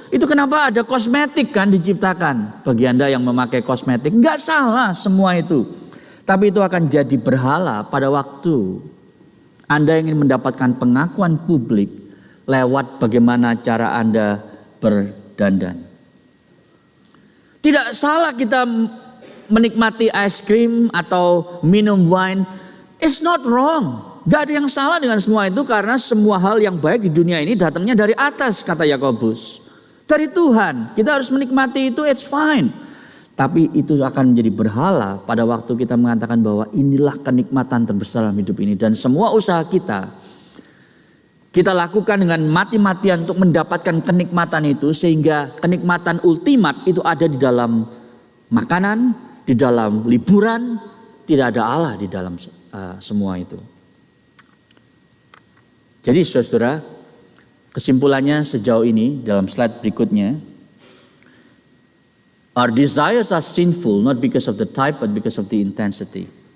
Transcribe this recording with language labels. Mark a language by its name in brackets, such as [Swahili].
[Indonesian] Itu kenapa ada kosmetik kan diciptakan. Bagi Anda yang memakai kosmetik, nggak salah semua itu. Tapi itu akan jadi berhala pada waktu Anda ingin mendapatkan pengakuan publik lewat bagaimana cara Anda berdandan. Tidak salah kita menikmati [English] ice cream [Indonesian] atau minum [English] wine, it's not wrong. [Indonesian] Gak ada yang salah dengan semua itu karena semua hal yang baik di dunia ini datangnya dari atas, kata Yakobus. Dari Tuhan, kita harus menikmati itu, [English] it's fine. [Indonesian] Tapi itu akan menjadi berhala pada waktu kita mengatakan bahwa inilah kenikmatan terbesar dalam hidup ini. Dan semua usaha kita lakukan dengan mati-matian untuk mendapatkan kenikmatan itu. Sehingga kenikmatan ultimat itu ada di dalam makanan, di dalam liburan. Tidak ada Allah di dalam semua itu. Jadi saudara, kesimpulannya sejauh ini dalam slide berikutnya. [English] Our desires are sinful not because of the type but because of the intensity.